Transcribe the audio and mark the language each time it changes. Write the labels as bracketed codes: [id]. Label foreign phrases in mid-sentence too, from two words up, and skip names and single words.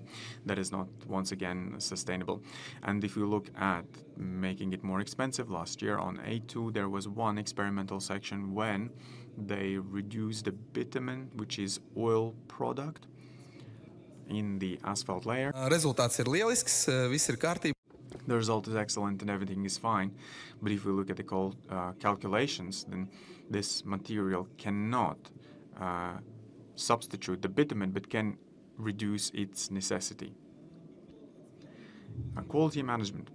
[en] That is not, once again, sustainable. And if you look at making it more expensive, last year on A2 there was one experimental section when they reduced the bitumen, which is oil product, in the asphalt layer. [lv] Rezultāts ir lielisks, viss ir kārtībā. [en] The result is excellent and everything is fine. But if we look at the calculations, then this material cannot substitute the bitumen, but can reduce its necessity. Quality management.